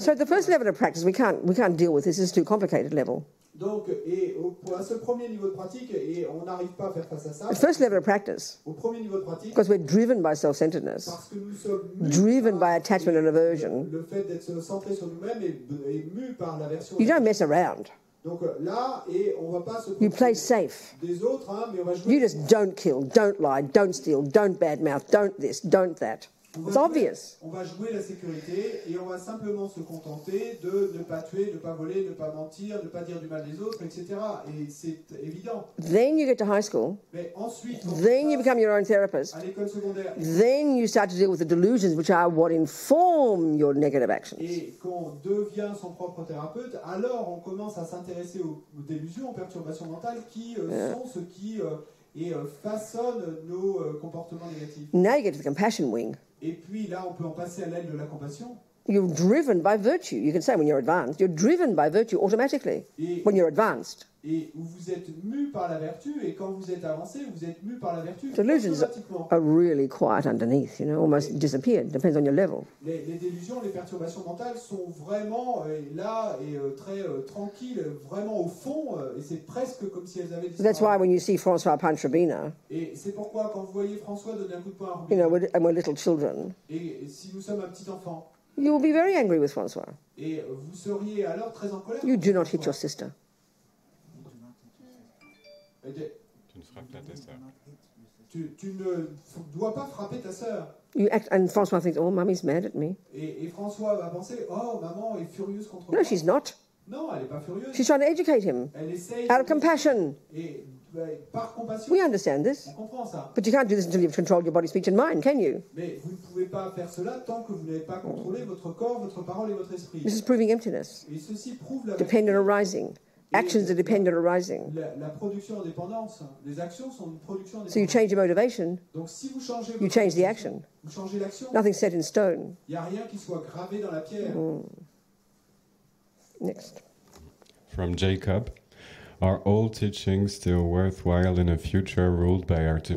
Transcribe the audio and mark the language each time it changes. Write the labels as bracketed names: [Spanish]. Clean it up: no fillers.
[English] So the first level of practice, we can't deal with this. It's too complicated level. [French] Donc, à ce premier niveau de pratique, et on n'arrive pas à faire face à ça, [English] The first level of practice, [French] au premier niveau de pratique, [English] because we're driven by self-centeredness, [French] parce que nous sommes mus [English] driven [French] par [English] by attachment and aversion, [French] le fait d'être centré sur nous-mêmes et mus par l'aversion. [English] you don't mess around. [French] Donc là, et on va pas se [English] You play safe. [French] des autres, hein, mais on va jouer. [English] You just don't kill, don't lie, don't steal, don't badmouth, don't this, don't that. [French] On [English] It's [French] va [English] obvious. [French] jouer, on va jouer la sécurité et on va simplement se contenter de ne pas tuer, ne pas voler, ne pas mentir, ne pas dire du mal des autres, etc. Et c'est évident. [English] Then you get to high school. [French] Mais ensuite, quand [English] Then [French] on [English] you [French] passe [English] become your own therapist. [French] à l'école secondaire [English] Then you start to deal with the delusions which are what inform your negative actions. [French] et qu'on devient son propre thérapeute, alors on commence à s'intéresser aux délusions, aux perturbations mentales qui sont ce qui façonnent nos comportements négatifs. [English] Now you get to the compassion wing. [French] Et puis là, on peut en passer à l'aile de la compassion. [English] You're driven by virtue. You can say when you're advanced, you're driven by virtue automatically [French] Et, [English] when you're advanced. [French] et où vous êtes mu par la vertu, et quand vous êtes avancé, vous êtes mu par la vertu [English] Delusions [French] automatiquement. [English] are really quiet underneath, you know, almost disappeared. Depends on your level. [French] Les délusions, les perturbations mentales sont vraiment là et très tranquilles, vraiment au fond, et c'est presque comme si elles avaient [English] That's why [French] disparu. [English] when you see Francois punch Robina, [French] Et c'est pourquoi quand vous voyez François donner un coup de poing à [English] you [French] Robina, [English] know, and we're little children, [French] et si nous sommes un petit enfant, [English] You will be very angry with Francois. [French] Et vous seriez alors très en colère. [English] You do not hit your sister. [French] Tu ne frappes pas ta sœur. Tu ne dois pas frapper ta sœur. [English] You act, and Francois thinks, oh, Mummy's mad at me. [French] Et François va penser, oh, maman est furieuse contre [English] No, [French] moi. [English] she's not. [French] Non, elle n'est pas furieuse. [English] She's trying to educate him [French] Elle essaye. [English] out of compassion. [French] Et par compassion, [English] We understand this. [French] on comprend ça. [English] But you can't do this until you've controlled your body, speech and mind, can you? [French] Mais vous ne pouvez pas faire cela tant que vous n'avez pas contrôlé votre corps, votre parole et votre esprit. [English] This is proving emptiness. [French] Et ceci prouve la [English] Dependent arising. Actions are dependent arising. [French] La production en dépendance. Les actions sont une production en [English] So you [French] dépendance. [English] change your motivation, [French] Donc si vous changez [English] you change the action. [French] vous changez l'action, [English] Nothing's set in stone. [French] il n'y a rien qui soit gravé dans la pierre. [English] Next. From Jacob, are all teachings still worthwhile in a future ruled by artificial?